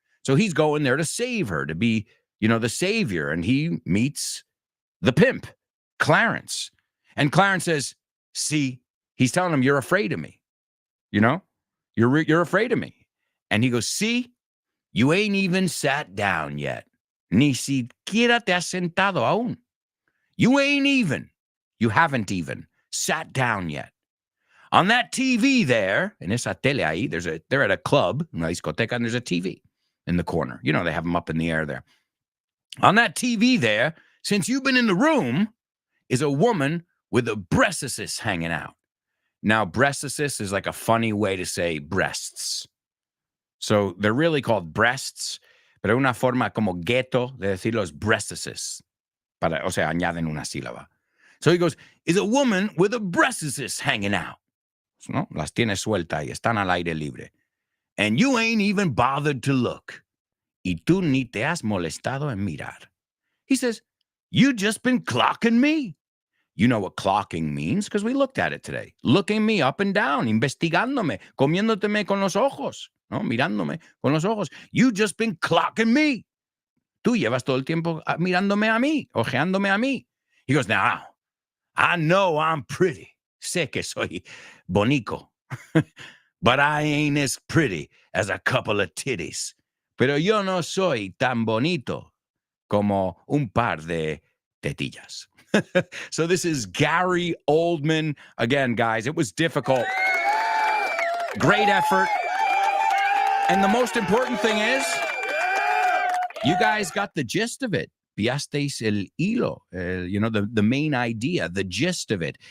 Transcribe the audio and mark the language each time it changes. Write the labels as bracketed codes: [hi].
[en] So he's going there to save her, to be, the savior. And he meets the pimp, Clarence. And Clarence says, see, he's telling him, you're afraid of me. You're afraid of me. And he goes, see, you ain't even sat down yet. [es] Ni siquiera te has sentado aún. [en] You haven't even sat down yet. On that TV there, [es] en esa tele ahí, [en] they're at a club, [es] una discoteca, [en] and there's a TV in the corner. They have them up in the air there. On that TV there, since you've been in the room, is a woman with a breastises hanging out. Now, breastises is like a funny way to say breasts. So they're really called breasts, [es] pero una forma como ghetto de decir los breastises. O sea, añaden una sílaba. [en] So he goes, is a woman with a breastises hanging out. [es] No, las tiene suelta y están al aire libre. [en] And you ain't even bothered to look. [es] Y tú ni te has molestado en mirar. [en] He says, you just been clocking me. You know what clocking means because we looked at it today. Looking me up and down, [es] investigándome, comiéndoteme con los ojos, ¿no? Mirándome con los ojos. [en] You just been clocking me. [es] Tú llevas todo el tiempo mirándome a mí, ojeándome a mí. [en] He goes, now, I know I'm pretty. [es] Sé que soy bonito. [en] But I ain't as pretty as a couple of titties. [es] Pero yo no soy tan bonito como un par de tetillas. [en] So this is Gary Oldman. Again, guys, it was difficult. Great effort. And the most important thing is, you guys got the gist of it. [es] Piasteis el hilo, [en] the main idea, the gist of it.